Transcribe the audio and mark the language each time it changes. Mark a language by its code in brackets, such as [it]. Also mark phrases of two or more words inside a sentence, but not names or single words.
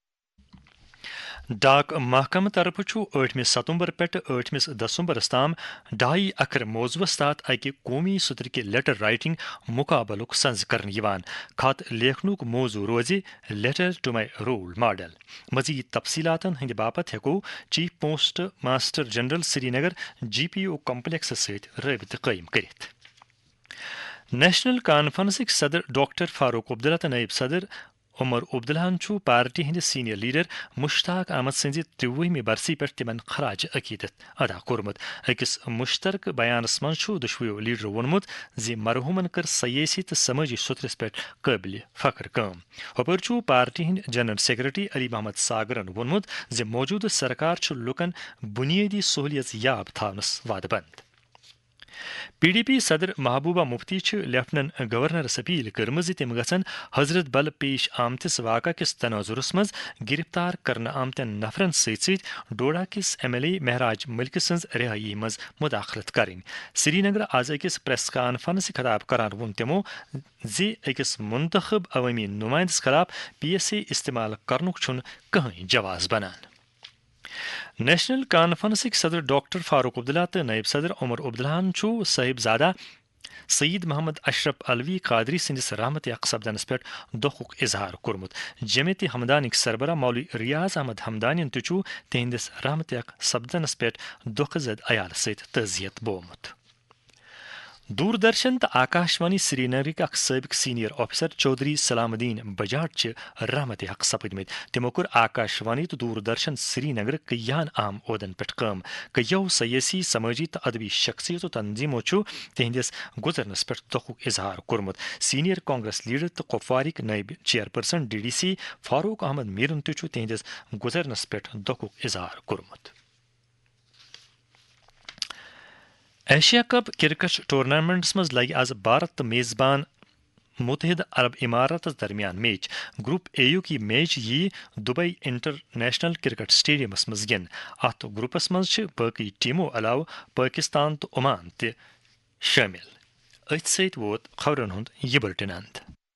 [ks] डाक महकम तरफ 8 सितंबर पे 8 दिसंबर ताम 2.5 अकर मौजूस तहत अकि कौमी सत्र के [en] letter writing [ks] मुकाबलुक संज कर खत लेखनुक मौजू रोज [en] letter to my role model. [ks] मजीद तफसीलातन हंद बापत हेको [en] Chief Post Master General [ks] श्रीनगर [en] GPO complex [ks] सहित रबित कायम करित। नेशनल कॉन्फ्रेंस सदर डॉक्टर फारूक अब्दुल्ला तो नायब सदर उमर अब्दुल्लाहन पार्टी हंद [en] senior leader [ks] मुश्ताक अहमद सज 23 बरसी पे तिमन खराज अकीदत अदा कोरमुत। अकिस मुश्तरक बयानस मज दुशवो लीडर वोनमुत जे मरहूमन कर सयासी तो समाजी सुतरस पे काबिल फख्र काम। हपर पार्टी हंद [en] general secretary [ks] अली मोहम्मद सागरन वोनमुत जे मौजूद सरकार लुकन बुनियादी सहूलियत याब थावनस वादबंद। PDP सदर महबूबा मुफ्ती [en] lieutenant governor [ks] अपील कर्म तम गसन हजरत बल पेश आमतिस वाक़ा किस तनाजुरस मज गिरफ्तार करने आमतन नफरन सत डोडा किस MLA महराज मलिक सज रिहाई मज मुदाखलत करें। श्रीनगर आज अकिस [en] press conference [ks] खिताब करान वोन तमो जे अकिस मुंतखब अवामी नुमाइंदस खिलाफ PSA इस्तेमाल करनुक छुन कहीं जवाज बनान। नेशनल कॉन्फ्रेंस सदर डॉक्टर फारूक अब्दुल्ला तो नायब सदर उमर अब्दुल्लाहन साहिबजादा सईद मोहम्मद अशरफ अलवी कादरी सदिस रहमत सपदनस पे दुख इजहार कोरमुत। जमियत हमदानिक सरबरा मौलवी रियाज अहमद हमदानियन तो तिहंदिस रहमत सपदनस पे दुख जद अयाल सहित तजियत बोमुत। दूरदर्शन तो आकाशवाणी श्रीनगर सबिक [en] senior officer [ks] चौधरी सलामुद्दीन बजाट रहमत हक सपदमत। तमो कोर आकाशवाणी तो दूरदर्शन श्रीनगर कयान अहम ओहदन पे काम। कयो सयासी समाजी तो अदबी शख्सियत तंजीमो तिहंदिस गुजरनस पे दुख इजहार कोरमुत। [en] senior Congress leader [ks] तो कुपवारिक नायब चेयरपर्सन DDC फारूक अहमद मीरन तो तिहंदिस गुजरनस पे दुख इजहार कोरमुत। एशिया कप [en] cricket tournaments [ks] मज लगे आज भारत तो मेजबान متحدہ عرب امارات درمیان میچ گروپ اے یو کی میچ یہ دبئی انٹرنیشنل کرکٹ سٹیڈیم مز گن ات گروپس مز باقی ٹیموں علاوہ پاکستان تو عمان تہ شامل ات ست ووت خبرن ہند یہ بلٹن اند